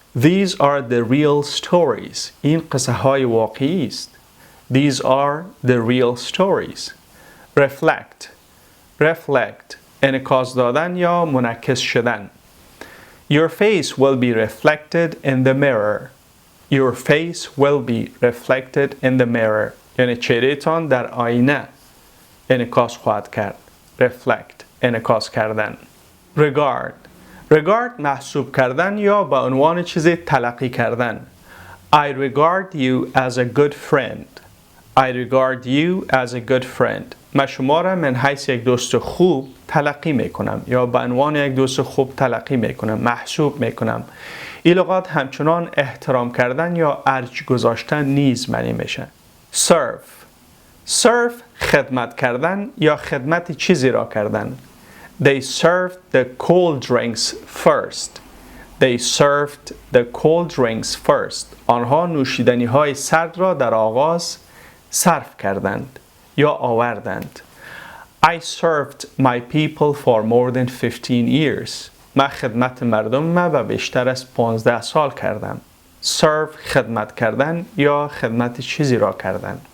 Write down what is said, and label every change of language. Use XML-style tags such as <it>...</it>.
<en>These are the real stories.</en> <fa>این قصه های واقعی است.</fa> <en>These are the real stories.</en> <fa>Reflect انعکاس دادن یا منعکس شدن.</fa> <en>Your face will be reflected in the mirror. Your face will be reflected in the mirror.</en> <fa>یعنی چهره‌تان در آینه انعکاس خواهد کرد. Reflect انعکاس کردن. Regard محسوب کردن یا به عنوان چیزی تلقی کردن.</fa> <en>I regard you as a good friend. I regard you as a good friend.</en> <fa>من شما را من حیث یک دوست خوب تلقی میکنم یا به عنوان یک دوست خوب تلقی میکنم، محسوب میکنم. این لغات همچنان احترام کردن یا ارج گذاشتن نیز معنی میشن. serve خدمت کردن یا خدمت چیزی را کردن.</fa> <en>They served the cold drinks first. They served the cold drinks first.</en> <fa>آنها نوشیدنی های سرد را در آغاز صرف کردند یا آوردند.</fa> <en>I served my people for more than 15 years.</en> <fa>من خدمت مردم ما بیشتر از 15 سال کردم. serve خدمت کردن یا خدمت چیزی را کردن.</fa>